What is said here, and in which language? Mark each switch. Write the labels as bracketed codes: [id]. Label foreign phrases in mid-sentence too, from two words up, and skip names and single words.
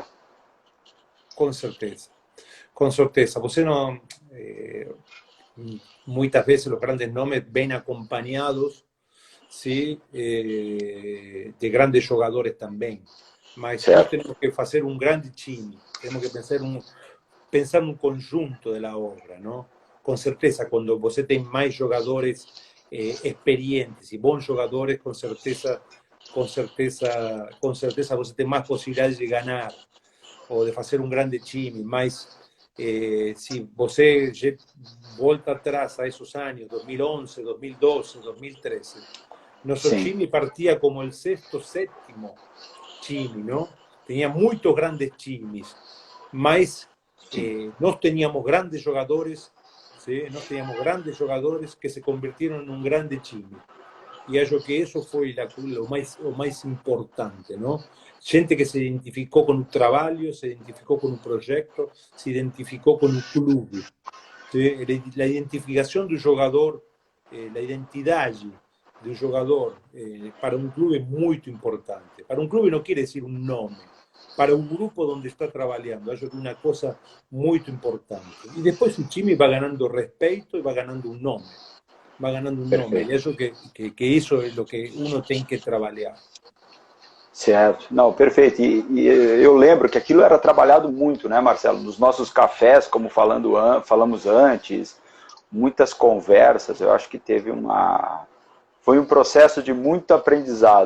[pt] Com certeza. Com certeza. Você não... [es] muchas veces los grandes nombres ven acompañados, ¿sí? De grandes jugadores también. [pt] Mas nós [es] tenemos que hacer un grande time, tenemos que pensar un conjunto de la obra, ¿no? Con certeza, cuando [pt] você tem [es] más [pt] jogadores experientes [es] y buenos jugadores, con certeza [pt] você tem [es] más posibilidades de ganar o de hacer un grande time, mas si [pt] você volta atrás [es] a esos años, 2011, 2012, 2013, nuestro time partía como el sexto, séptimo time, ¿no? Tenía muchos grandes times, mas nós teníamos grandes jogadores, ¿sí? Nós teníamos grandes jogadores que se convirtieron en un grande time. Y acho que eso fue lo más importante, ¿no? Gente que se identificó con un trabajo, se identificó con un proyecto, se identificó con un club. ¿Sí? La identificación de un jugador, la identidad de un jugador para un club es muy importante. Para un club no quiere decir un nombre, para un grupo donde está trabajando, eso es una cosa muy importante. Y después su time va ganando respeto y va ganando un nombre. Va ganando un nome. [pt] E acho que isso é o que uno tem que trabalhar. Certo. Não, perfeito. E eu lembro que aquilo era trabalhado muito, né, Marcelo? Nos nossos cafés, como falamos antes, muitas conversas. Eu acho que foi um processo de muito aprendizado.